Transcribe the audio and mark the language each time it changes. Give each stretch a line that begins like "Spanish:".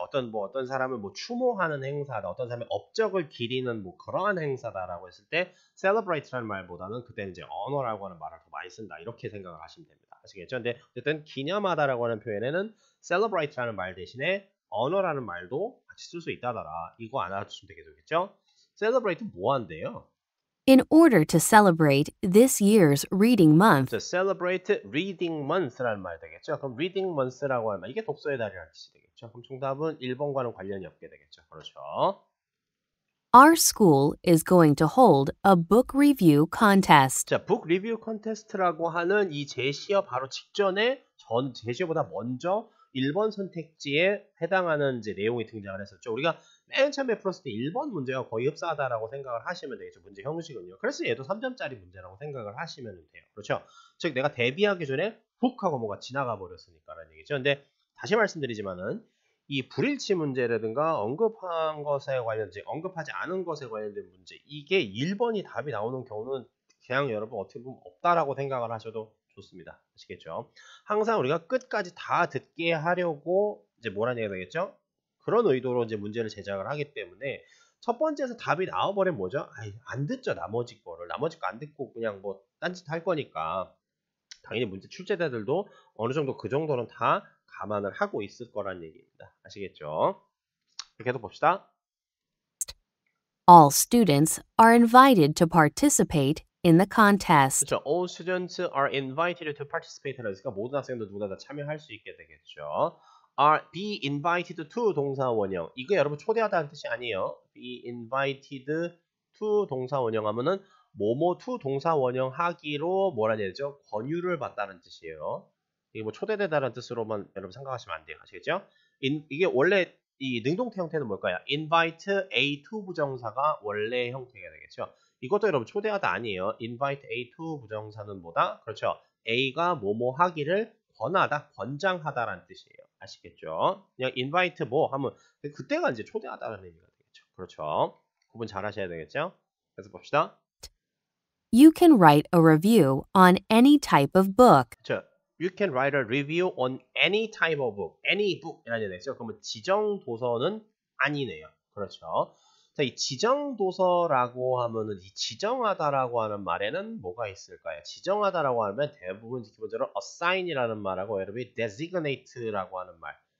Korean: 어떤 사람을 뭐 추모하는 행사다, 어떤 사람의 업적을 기리는 뭐 그러한 행사다라고 했을 때 celebrate라는 말보다는 그때는 이제 honor라고 하는 말을 더 많이 쓴다 이렇게 생각을 하시면 됩니다. 아시겠죠? 근데 어쨌든 기념하다라고 하는 표현에는 celebrate라는 말 대신에 honor라는 말도 같이 쓸 수 있다더라. 이거 알아두시면 되겠죠? celebrate 뭐 한대요?
English: in order to celebrate this year's reading month.
Korean: celebrate reading month라는 말 되겠죠. 그럼 reading month라고 하는 말 이게 독서의 달이라는 뜻이 되겠죠. 그럼 정답은 1번과는 관련이 없게 되겠죠. 그렇죠.
English: Our school is going to hold a book review contest.
Korean: 자, book review contest라고 하는 이 제시어 바로 직전에 제시어보다 먼저 1번 선택지에 해당하는 이제 내용이 등장을 했었죠. 우리가 맨 처음에 풀었을 때 1번 문제가 거의 흡사하다라고 생각을 하시면 되겠죠. 문제 형식은요. 그래서 얘도 3점짜리 문제라고 생각을 하시면 돼요. 그렇죠. 즉 내가 대비하기 전에 훅 하고 뭐가 지나가 버렸으니까라는 얘기죠. 근데 다시 말씀드리지만은 이 불일치 문제라든가 언급한 것에 관련된 언급하지 않은 것에 관련된 문제 이게 1번이 답이 나오는 경우는 그냥 여러분 어떻게 보면 없다라고 생각을 하셔도 좋습니다. 아시겠죠? 항상 우리가 끝까지 다 듣게 하려고 이제 뭐라는 얘기가 되겠죠? 그런 의도로 이제 문제를 제작을 하기 때문에 첫 번째에서 답이 나와버리면 뭐죠? 안 듣죠. 나머지 거 안 듣고 그냥 뭐 딴짓 할 거니까 당연히 문제 출제자들도 어느 정도 그 정도는 다 감안을 하고 있을 거란 얘기입니다. 아시겠죠? 계속 봅시다.
English: All students are invited to participate in the contest.
Korean: 그렇죠.
English: All students are invited to participate.
Korean: 그러니까 모든 학생들 누구나 다 참여할 수 있게 되겠죠.
English: be invited to
Korean: 동사 원형. 이거 여러분 초대하다는 뜻이 아니에요.
English: be invited to
Korean: 동사 원형 하면은 뭐뭐 to 동사 원형 하기로 뭐라는 얘기죠? 권유를 받다는 뜻이에요. 이게 뭐 초대되다는 뜻으로만 여러분 생각하시면 안 돼요. 아시겠죠? 이게 원래 이 능동태 형태는 뭘까요? invite A to 부정사가 원래 형태가 되겠죠. 이것도 여러분 초대하다 아니에요. invite A to 부정사는 뭐다? 그렇죠. A가 뭐뭐 하기를 권하다, 권장하다라는 뜻이에요. 아시겠죠? 그냥 invite 뭐 하면 그때가 이제 초대하다라는 의미가 되겠죠. 그렇죠. 구분 잘 하셔야 되겠죠? 그래서 봅시다.
English: You can write a review on any type of book.
Korean: 그렇죠.
English: You can write a review on any type of book.
Korean: any book 이라는 얘기 되겠죠. 그러면 지정 도서는 아니네요. 그렇죠. 자, 이 지정 도서라고 하면은 이 지정하다라고 하는 말에는 뭐가 있을까요? 지정하다라고 하면 대부분 기본적으로 assign이라는 말하고 여러분이 designate라고 하는 말.